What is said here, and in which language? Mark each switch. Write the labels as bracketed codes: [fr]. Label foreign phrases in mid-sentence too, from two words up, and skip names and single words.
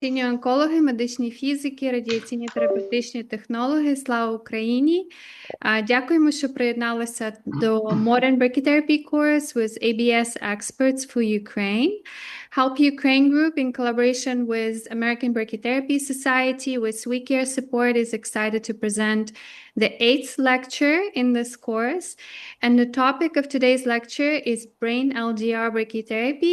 [uk] Синьо онкологи, медичні фізики, радіаційні терапевтичні технологи. Слава Україні! Дякуємо, що приєдналися до [en] Modern Brachytherapy course with ABS experts for Ukraine. Help Ukraine Group, in collaboration with American Brachytherapy Society with SweetCare support, is excited to present the 8th lecture in this course. And the topic of today's lecture is brain LDR brachytherapy.